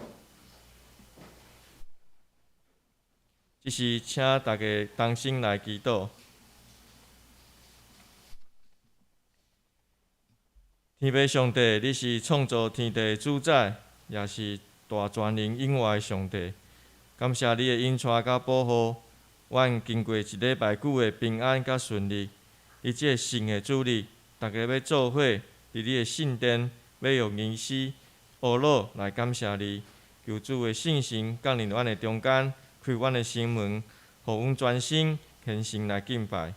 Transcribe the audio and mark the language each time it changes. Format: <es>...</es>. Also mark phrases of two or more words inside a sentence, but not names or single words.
<nan>这是请大家同心来祈祷。天父上帝，你是创造天地的主宰，也是大全能永活的上帝。感谢你的引带甲保护，阮经过一礼拜久的平安甲顺利。你这新的主日，大家要做伙伫你的圣殿，要用仪式、学乐来感谢你。求主的圣神降临阮的中间，开阮的心门，互阮专心虔诚来敬拜。</nan>